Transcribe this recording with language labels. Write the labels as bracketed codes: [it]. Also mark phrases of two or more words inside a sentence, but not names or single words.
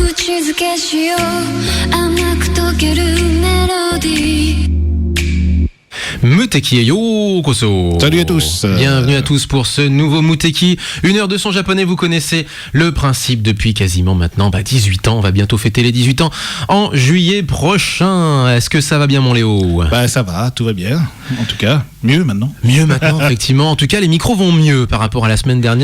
[ja] づけしよう甘く溶けるメロディー Muteki Yokoso. [fr] Salut à tous. Bienvenue à tous pour ce nouveau Muteki. 1 heure de son japonais, vous connaissez le principe depuis quasiment maintenant 18 ans. On va bientôt fêter les 18 ans en juillet prochain. Est-ce que ça va bien mon Léo ? Ça va, tout va bien. En tout cas, mieux maintenant. Mieux maintenant, effectivement. En tout cas, les micros vont mieux par rapport à la semaine dernière.